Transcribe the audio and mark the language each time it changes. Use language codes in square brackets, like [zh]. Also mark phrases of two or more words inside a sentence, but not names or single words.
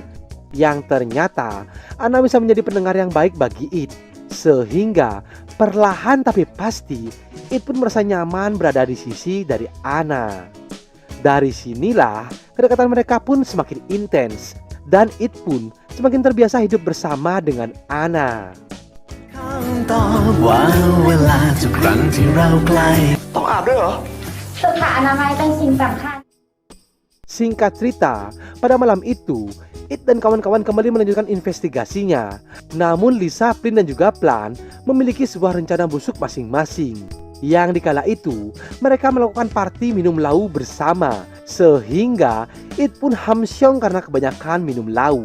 [id] Yang ternyata Anna bisa menjadi pendengar yang baik bagi It. Sehingga perlahan tapi pasti It pun merasa nyaman berada di sisi dari Anna. Dari sinilah kedekatan mereka pun semakin intens. Dan It pun semakin terbiasa hidup bersama dengan Anna. [th] ต้องอาบด้วยเหรอ สุขอนามัยเป็นสิ่งสำคัญ [id] Singkat cerita, pada malam itu It dan kawan-kawan kembali melanjutkan investigasinya. Namun Lisa, Flynn dan juga Plan memiliki sebuah rencana busuk masing-masing. Yang dikala itu mereka melakukan party minum lau bersama. Sehingga It pun hamsyong karena kebanyakan minum lau.